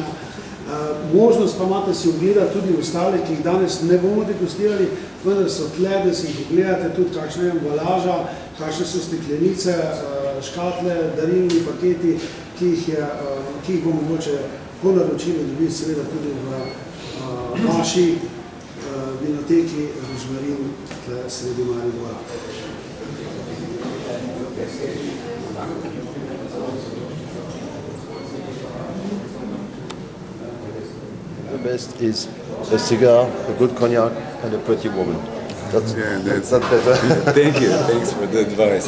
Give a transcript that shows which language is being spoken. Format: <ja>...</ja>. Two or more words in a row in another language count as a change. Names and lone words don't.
<sl>Možnost pa imate si ogledati tudi ostale, ki jih danes ne bomo degustirali, vendar so tle, da si jih ogledate tudi kakšna je embalaža, kakšne so steklenice, škatle, darilni paketi, ki jih bomo mogoče po naročilu dobiti seveda tudi v naši vinoteki Rožmarin tle sredi Maribora.</sl> <en>The best is a cigar, a good cognac, and a pretty woman. That's better. Thank you. Thanks for the advice.</en>